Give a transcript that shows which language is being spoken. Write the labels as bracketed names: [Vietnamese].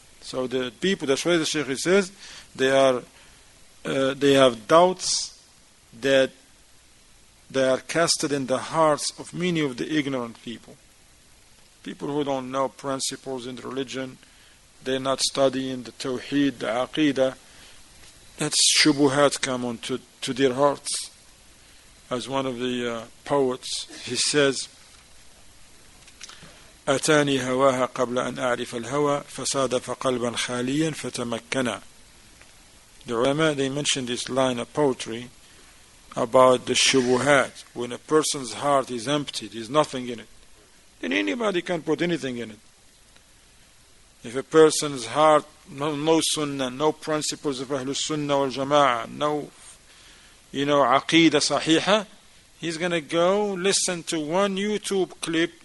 [English] So the people, that's why the Shaykh says, they have doubts that they are casted in the hearts of many of the ignorant people. People who don't know principles in the religion, they're not studying the Tawheed, the Aqeedah, that shubuhat come on to their hearts. As one of the poets, he says, [Arabic] أتاني هواها قبل أن أعرف الهوى فصادف قلبا خاليا فتمكنا. [English] The ulama, they mentioned this line of poetry about the shubuhat. When a person's heart is empty, there's nothing in it, then anybody can put anything in it. If a person's heart, no sunnah, no principles of Ahlul Sunnah wal Jama'ah, no, Aqeedah Sahiha, he's going to go listen to one YouTube clip.